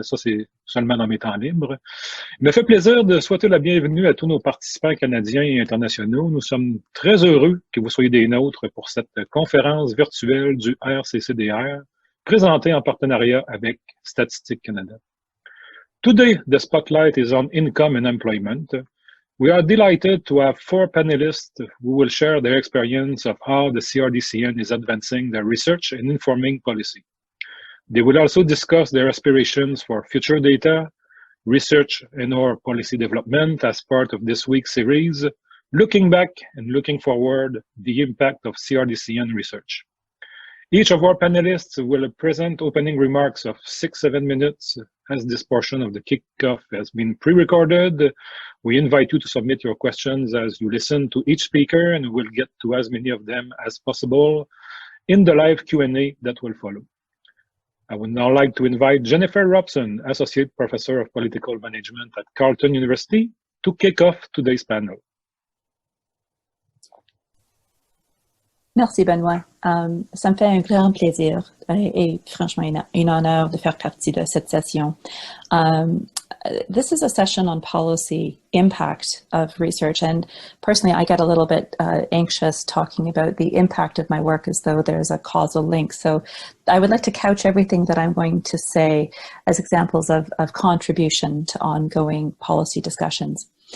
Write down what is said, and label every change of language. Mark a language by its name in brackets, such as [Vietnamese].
[French] Ça, c'est seulement dans mes temps libres. Il me fait plaisir de souhaiter la bienvenue à tous nos participants canadiens et internationaux. Nous sommes très heureux que vous soyez des nôtres pour cette conférence virtuelle du RCCDR, présentée en partenariat avec Statistique Canada. [English] Today, the spotlight is on income and employment. We are delighted to have four panelists who will share their experience of how the CRDCN is advancing their research and informing policy. They will also discuss their aspirations for future data, research and or policy development as part of this week's series, looking back and looking forward, the impact of CRDCN research. Each of our panelists will present opening remarks of 6-7 minutes, as this portion of the kickoff has been pre-recorded. We invite you to submit your questions as you listen to each speaker, and we'll get to as many of them as possible in the live Q&A that will follow. I would now like to invite Jennifer Robson, Associate Professor of Political Management at Carleton University, to kick off today's panel. [French] Merci Benoît. Ça me fait un grand plaisir et franchement un honneur de faire partie de cette session. [English] This is a session on policy impact of research, and personally I get a little bit anxious talking about the impact of my work as though there's a causal link. So I would like to couch everything that I'm going to say as examples of contribution to ongoing policy discussions.